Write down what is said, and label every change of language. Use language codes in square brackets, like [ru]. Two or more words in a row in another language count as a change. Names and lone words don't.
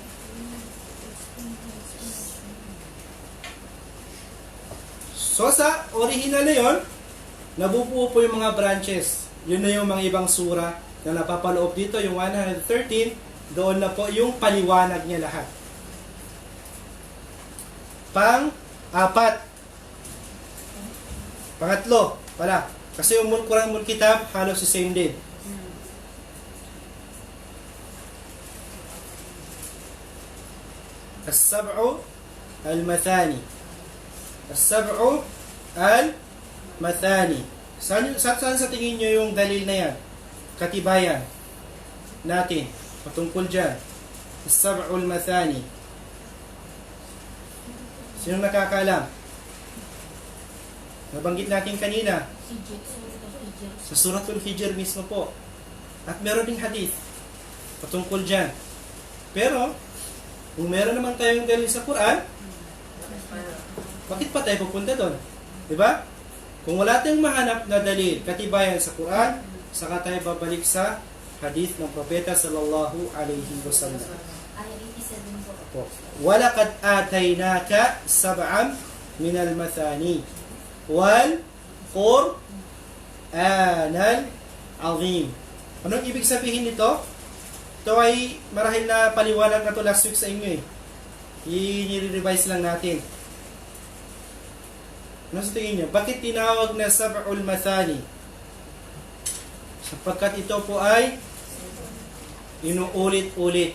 [tl] So sa original na yon, nabubuo po yung mga branches. Yun na yung mga ibang sura na napapaloob dito, yung 113, doon na po yung paliwanag niya lahat. Pangatlo, kasi yung Quran Ummul Kitab, halos [en] the same [tl] din. [ar] السبع المثاني. السبع المثاني. [tl] Saan sa tingin nyo yung dalil na yan? Katibayan natin patungkol dyan. [ar] السبع المثاني. [tl] Sino nakakaalam? Nabanggit natin kanina. Sa Suratul Hijr mismo po. At meron ding hadith patungkol dyan. Pero, kung meron naman tayong dalil sa Quran, bakit pa tayo pupunta doon? Diba? Kung wala tayong mahanap na dalil, katibayan sa Quran, saka tayo babalik sa hadith ng propeta [ar] صلى الله عليه وسلم. ولقد آتيناك سبعا من المثاني والقرآن العظيم. [tl] Anong ibig sabihin nito? Ito ay marahil na paliwanag na to [en] last week [tl] sa inyo eh. I-revise lang natin. Ano sa tingin nyo? Bakit tinawag na Sab'ul Mathani? Sapagkat ito po ay inuulit-ulit.